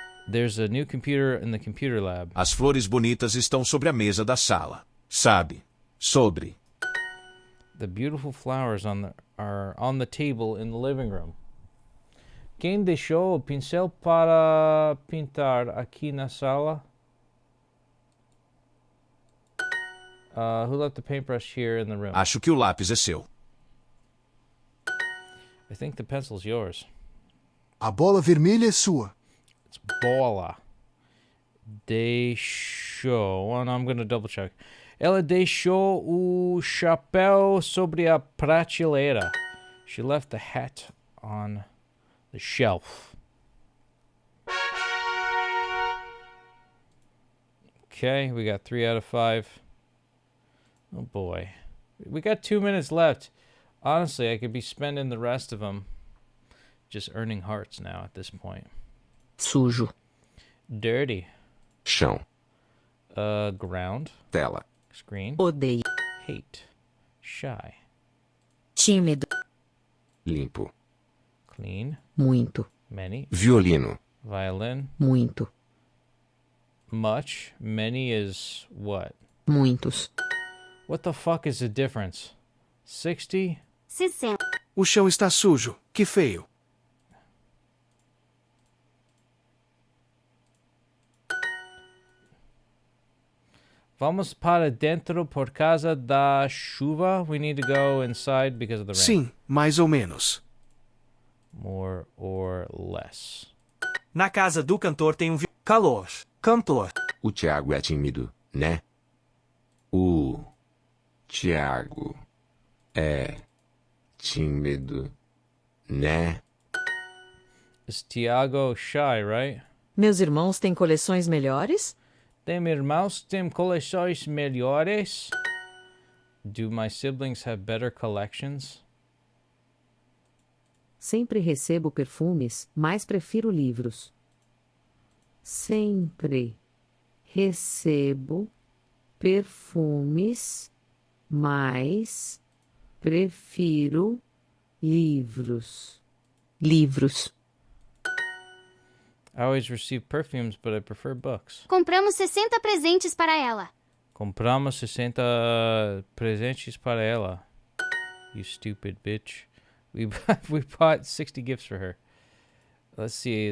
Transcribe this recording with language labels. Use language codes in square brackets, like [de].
[en] There's a new computer in the computer lab. [pt] As flores bonitas estão sobre a mesa da sala. Sabe? Sobre. [en] The beautiful flowers are on the table in the living room. [pt] Quem deixou o pincel para pintar aqui na sala? [en] Who left the paintbrush here in the room? [pt] Acho que o lápis é seu. [en] I think the pencil's yours. [pt] A bola vermelha é sua. It's bola. Deixou. [en] Oh, no, I'm going to double check. [pt] Ela deixou o chapéu sobre a prateleira. [en] She left the hat on the shelf. Okay, we got 3 out of 5. Oh boy. We got 2 minutes left. Honestly, I could be spending the rest of them just earning hearts now at this point. [pt] Sujo. [en] Dirty. [pt] Chão. [en] Ground. [pt] Tela. [en] Screen. [pt] Odeio. [en] Hate. Shy. [pt] Tímido. Limpo. [en] Clean. [pt] Muito. [en] Many. [pt] Violino. [en] Violin. [pt] Muito. [en] Much. Many is what? [pt] Muitos. [en] What the fuck is the difference? 60? 60. [pt] O chão está sujo. Que feio. Vamos para dentro por causa da chuva. [en] We need to go inside because of the rain. [pt] Sim, mais ou menos. [en] More or less. [pt] Na casa do cantor tem calor. Cantor. O Thiago é tímido, né? O Thiago é tímido, né? [en] Is Tiago shy, right? [pt] Meus irmãos têm coleções melhores? Tem irmãos têm coleções melhores? [en] Do my siblings have better collections? [pt] Sempre recebo perfumes, mas prefiro livros. Sempre recebo perfumes, mas prefiro livros. Livros. [en] I always receive perfumes, but I prefer books. [pt] Compramos 60 presentes para ela. Compramos 60 presentes para ela. [en] You stupid bitch. We bought 60 gifts for her. Let's see.